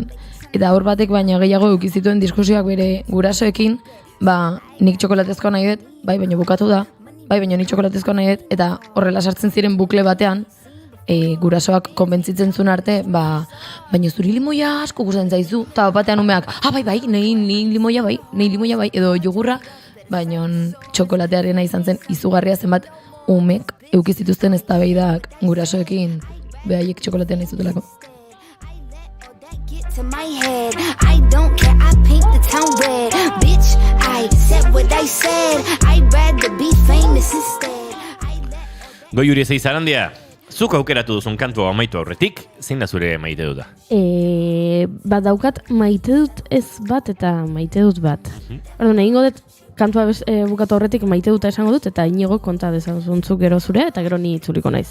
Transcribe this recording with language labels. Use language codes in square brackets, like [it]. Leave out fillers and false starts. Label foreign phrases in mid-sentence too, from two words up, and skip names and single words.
[eu] Eta aur batek baina gehiago eukizituen diskusioak bere gurasoekin, nik txokolatezkoa nahi dut, baina bukatu da, baina nik txokolatezkoa nahi dut, eta horrela sartzen ziren bukle batean, gurasoak konbentzitzen zuen arte, baina zuri limoia asko gustatzen zaizu, eta batean umeak, bai, nahi limoia bai, edo jogurra, baina txokolatearena izan zen izugarria zenbat umek eukizituzten eztabaidak gurasoekin behaiek txokolatea nahi zutelako. [en] To my head, I don't care, I paint the town red. Bitch, I said what I said. I'd rather be famous instead. [eu] Goiuri ez Zarandia, zuk aukeratu duzun kantua amaitu aurretik, zein da zure maite duta? Daukat maite dut ez bat eta maite dut bat. Orduan, egingo dut kantua bukatu horretik maite duta esango dut, eta inigo konta dezazuntzuk gero zure, eta gero ni itzuliko naiz.